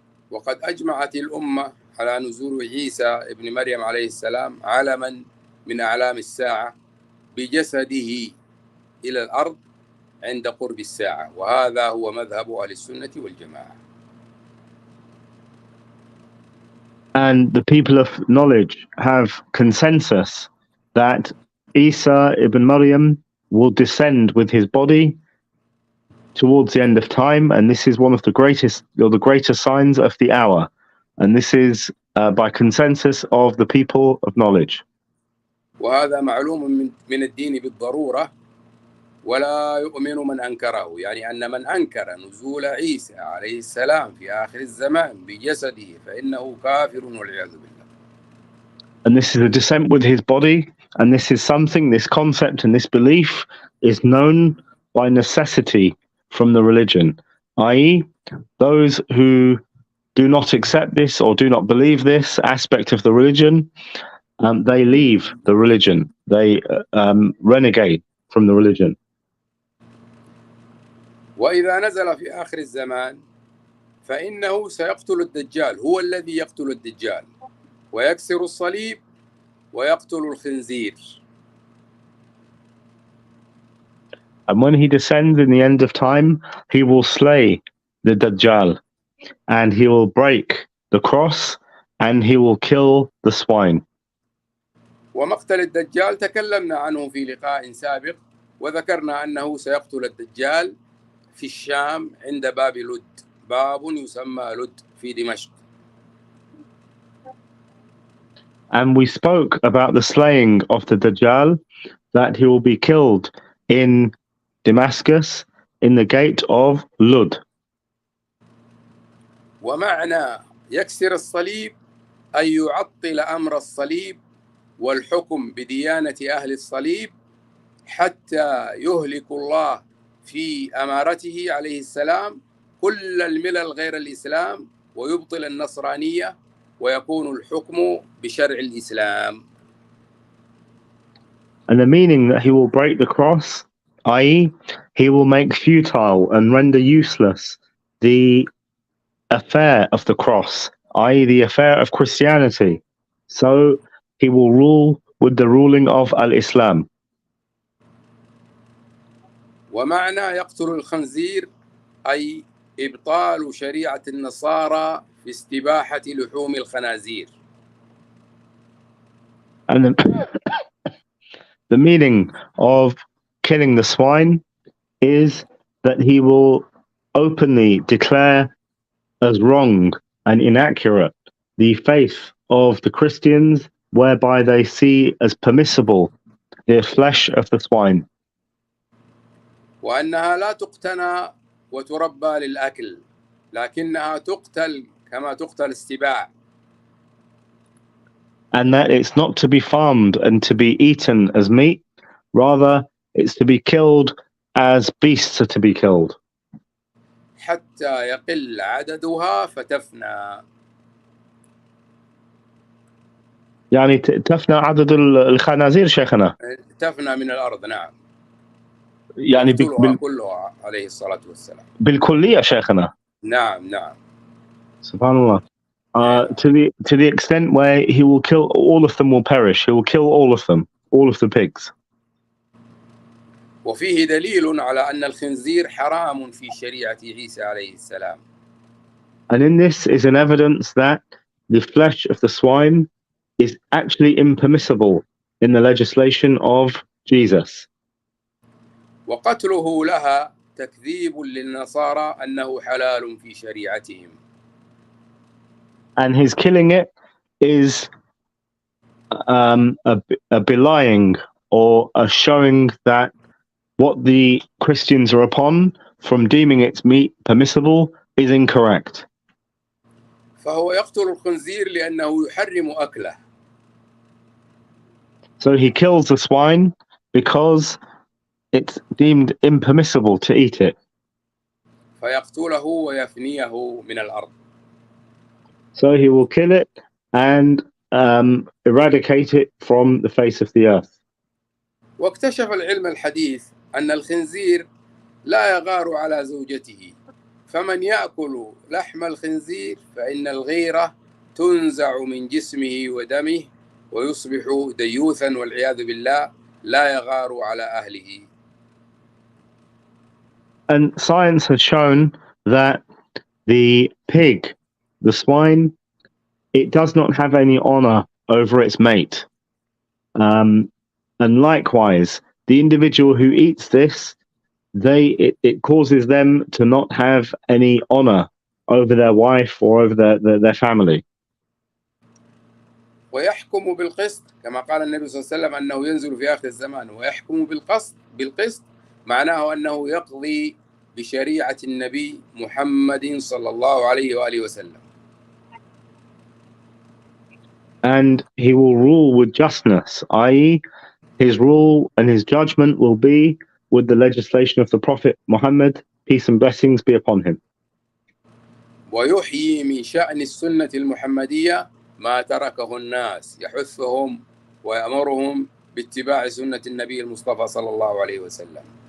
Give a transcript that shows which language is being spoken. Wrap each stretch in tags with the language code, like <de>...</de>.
<ar>وقد أجمعت الأمة على نزول عيسى ابن مريم عليه السلام علما من أعلام الساعة بجسده إلى الأرض عند قرب الساعة وهذا هو مذهب أهل السنة والجماعة.</ar> <en>And the people of knowledge have consensus that Isa ibn Maryam will descend with his body towards the end of time, and this is one of the greatest or the greater signs of the hour, and this is by consensus of the people of knowledge.</en> <ar>وهذا معلوم من الدين بالضرورة ولا يؤمن من أنكره يعني أن من أنكر نزول عيسى عليه السلام في آخر الزمان بجسده فإنه كافر والعياذ بالله.</ar> <en>And this is a descent with his body, and this is something, this concept and this belief is known by necessity from the religion, i.e., those who do not accept this or do not believe this aspect of the religion, they leave the religion, they renegade from the religion.</en> <ar>وإذا نزل في آخر الزمان فإنه سيقتل الدجال هو الذي يقتل الدجال ويكسر الصليب ويقتل الخنزير.</ar> <en>And when he descends in the end of time, he will slay the Dajjal, and he will break the cross, and he will kill the swine.</en> <ar>ومقتل الدجال تكلمنا عنه في لقاء سابق وذكرنا أنه سيقتل الدجال في الشام عند باب لد باب يسمى لد في دمشق.</ar> <en>And we spoke about the slaying of the Dajjal, that he will be killed in Damascus in the gate of Lud.</en> <ar>ومعنى يكسر الصليب أي يعطل أمر الصليب والحكم بديانة أهل الصليب حتى يهلك الله في أمارته عليه السلام كل الملل غير الإسلام ويبطل النصرانية ويكون الحكم بشرع الإسلام.</ar> <en>And the meaning that he will break the cross, i.e., he will make futile and render useless the affair of the cross, i.e., the affair of Christianity. So he will rule with the ruling of al-Islam.</en> <ar>ومعنى يقتل الخنزير أي إبطال شريعة النصارى في استباحة لحوم الخنازير.</ar> <en>And the meaning of killing the swine is that he will openly declare as wrong and inaccurate the faith of the Christians, whereby they see as permissible the flesh of the swine.</en> <ar>وأنها لا تقتنى وتربى للأكل، لكنها تقتل كما تقتل السباع.</ar> <en>And that it's not to be farmed and to be eaten as meat, rather it's to be killed as beasts are to be killed.</en> <ar>حتى يقل عددها فتفنى. يعني تفنى عدد الخنازير شيخنا. تفنى من الأرض، نعم. يعني يقتلها كلها عليه الصلاة والسلام. بالكلية شيخنا. نعم نعم. Subhanallah.</ar> <en>To the extent where he will kill all of them, will perish. He will kill all of them, all of the pigs.</en> <ar>وفيه دليل على أن الخنزير حرام في شريعة عيسى عليه السلام.</ar> <en>And in this is an evidence that the flesh of the swine is actually impermissible in the legislation of Jesus.</en> <ar>وقتله لها تكذيب للنصارى أنه حلال في شريعتهم.</ar> <en>And his killing it is a belying or a showing that what the Christians are upon from deeming its meat permissible is incorrect.</en> <ar>فهو يقتل الخنزير لأنه يحرم أكله.</ar> <en>So he kills the swine because it's deemed impermissible to eat it.</en> <ar>فيقتله ويفنيه من الأرض.</ar> <en>So he will kill it and eradicate it from the face of the earth.</en> <ar>واكتشف العلم الحديث أن الخنزير لا يغار على زوجته، فمن يأكل لحم الخنزير فإن الغيرة تنزع من جسمه ودمه ويصبح ديوثا والعياذ بالله لا يغار على أهله.</ar> <en>And science has shown that the pig, the swine, it does not have any honor over its mate. And likewise, the individual who eats this, it causes them to not have any honor over their wife or over their family.</en> <ar>ويحكم بالقسط كما قال النبي صلى الله عليه وسلم أنه ينزل في آخر الزمان ويحكم بالقسط معناه أنه يقضي بشريعة النبي محمد صلى الله عليه وآله وسلم.</ar> <en>And he will rule with justness, i.e., his rule and his judgment will be with the legislation of the Prophet Muhammad, peace and blessings be upon him.</en> <ar>ويحيي من شأن السنة المحمدية ما تركه الناس، يحثهم ويأمرهم باتباع سنة النبي المصطفى صلى الله عليه وسلم.</ar>